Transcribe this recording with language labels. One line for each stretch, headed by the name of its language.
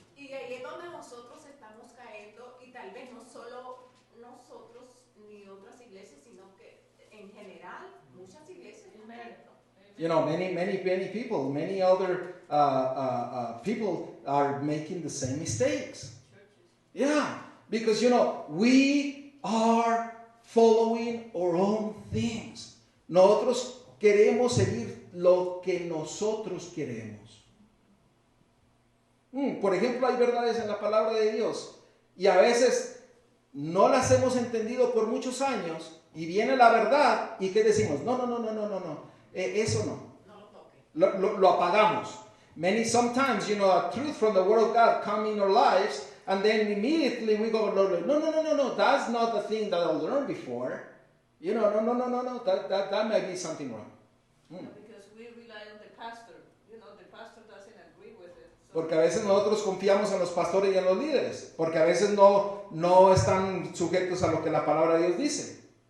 Spanish: Y ahí es donde nosotros estamos cayendo, y tal vez no solo nosotros ni otras iglesias, sino que en general muchas iglesias están cayendo.
English: You know, many people, many other people are making the same mistakes. Yeah, because, you know, we are following our own things.
Spanish: Nosotros queremos seguir lo que nosotros queremos. Por ejemplo, hay verdades en la palabra de Dios y a veces no las hemos entendido por muchos años y viene la verdad y ¿qué decimos? No, eso no. No lo toque. Lo apagamos.
English: Sometimes, you know, a truth from the Word of God come in our lives and then immediately we go, no, that's not the thing that I learned before. You know, no, that might be something wrong. Because we rely on the pastor. You know, the pastor doesn't agree with it. So
Spanish: Porque a veces nosotros confiamos en los pastores y en los líderes, porque a veces no están sujetos a lo que la palabra de Dios dice.